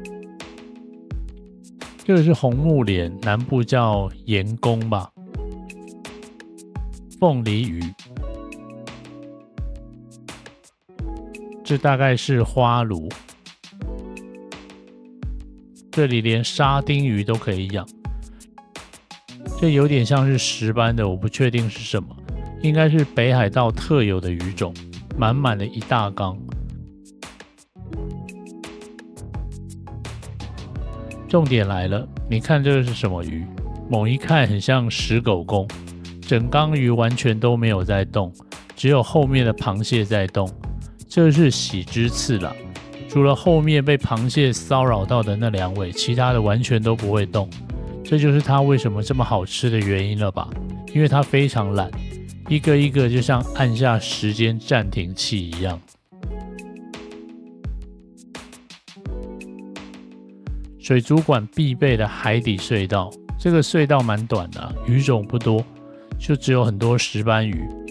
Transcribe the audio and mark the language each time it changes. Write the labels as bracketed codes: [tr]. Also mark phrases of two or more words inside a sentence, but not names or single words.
[zh] 這個是紅木蓮，南部叫鹽公吧，鳳梨魚。這大概是花鱸，這裡連沙丁魚都可以養。這有點像是石斑的，我不確定是什麼，應該是北海道特有的魚種，滿滿的一大缸。重點來了，你看這個是什麼魚？猛一看很像石狗公，整缸魚完全都沒有在動，只有後面的螃蟹在動。這是喜之次郎，除了後面被螃蟹騷擾到的那2尾，其他的完全都不會動。這就是它為什麼這麼好吃的原因了吧？因為它非常懶，一個一個就像按下時間暫停器一樣。水族館必備的海底隧道，這個隧道蠻短的啊，魚種不多，就只有很多石斑魚。